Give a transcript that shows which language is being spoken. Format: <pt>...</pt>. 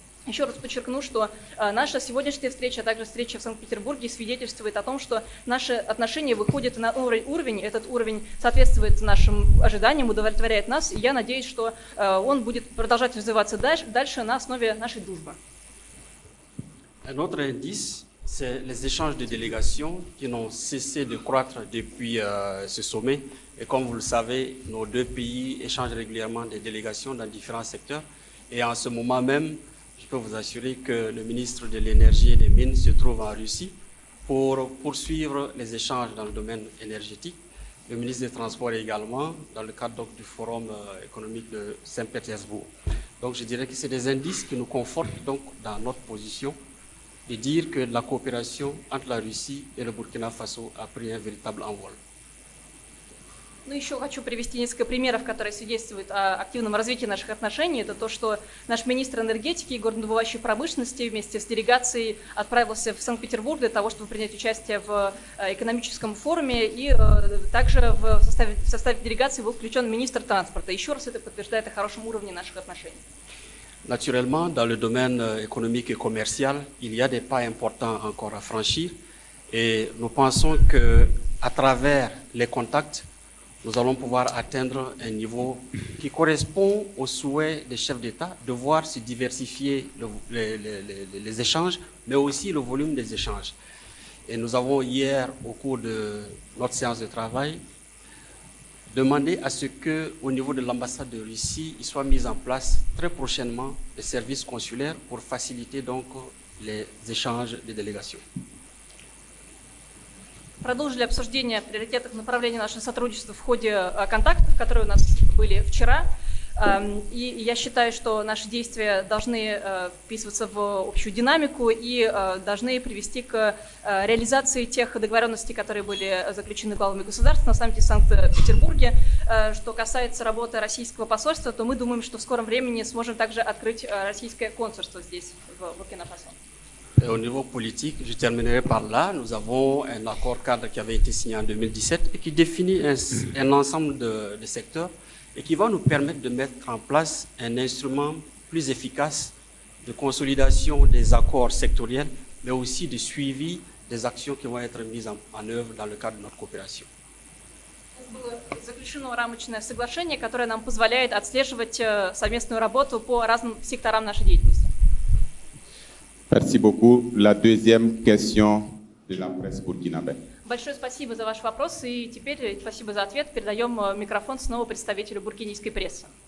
<ru>Еще раз подчеркну, что наша сегодняшняя встреча, а также встреча в Санкт-Петербурге свидетельствует о том, что наши отношения выходят на новый уровень. Этот уровень соответствует нашим ожиданиям, удовлетворяет нас. И я надеюсь, что он будет продолжать развиваться дальше на основе нашей дружбы.</ru> <fr>Un autre indice, c'est les échanges de délégations qui n'ont cessé de croître depuis ce sommet. Et comme vous le savez, nos deux pays échangent régulièrement des délégations dans différents secteurs. Et en ce moment même, je peux vous assurer que le ministre de l'Énergie et des Mines se trouve en Russie pour poursuivre les échanges dans le domaine énergétique. Le ministre des Transports également, dans le cadre donc, du Forum économique de Saint-Pétersbourg. Donc je dirais que c'est des indices qui nous confortent donc, dans notre position de dire que la coopération entre la Russie et le Burkina Faso a pris un véritable envol.</fr> <ru>Ну, еще хочу привести несколько примеров, которые свидетельствуют о активном развитии наших отношений. Это то, что наш министр энергетики и горнодобывающей промышленности вместе с делегацией отправился в Санкт-Петербург для того, чтобы принять участие в экономическом форуме. И также в составе делегации был включен министр транспорта. Еще раз это подтверждает о хорошем уровне наших отношений.</ru> <fr>Naturellement, dans le domaine économique et commercial, il y a des pas importants encore à franchir. Et nous pensons qu'à travers les contacts, nous allons pouvoir atteindre un niveau qui correspond aux souhaits des chefs d'État de voir se diversifier les échanges, mais aussi le volume des échanges. Et nous avons hier, au cours de notre séance de travail, demandé à ce qu'au niveau de l'ambassade de Russie, il soit mis en place très prochainement des services consulaires pour faciliter donc les échanges des délégations.</fr> <ru>Продолжили обсуждение приоритетных направлений нашего сотрудничества в ходе контактов, которые у нас были вчера. И я считаю, что наши действия должны вписываться в общую динамику и должны привести к реализации тех договоренностей, которые были заключены главами государств на саммите в Санкт-Петербурге. Что касается работы российского посольства, то мы думаем, что в скором времени сможем также открыть российское консульство здесь, в Буркина-Фасо.</ru> <fr>Et au niveau politique, je terminerai par là. Nous avons un accord cadre qui avait été signé en 2017 et qui définit un ensemble de secteurs et qui va nous permettre de mettre en place un instrument plus efficace de consolidation des accords sectoriels, mais aussi de suivi des actions qui vont être mises en œuvre dans le cadre de notre coopération.</fr> <ru>Было заключено рамочное соглашение, которое нам позволяет отслеживать совместную работу по разным секторам нашей деятельности.</ru> <fr>Merci beaucoup. La deuxième question de la presse burkinabé.</fr> <ru>Большое спасибо за ваш вопрос, и теперь спасибо за ответ. Передаем микрофон снова представителю буркинийской прессы.</ru>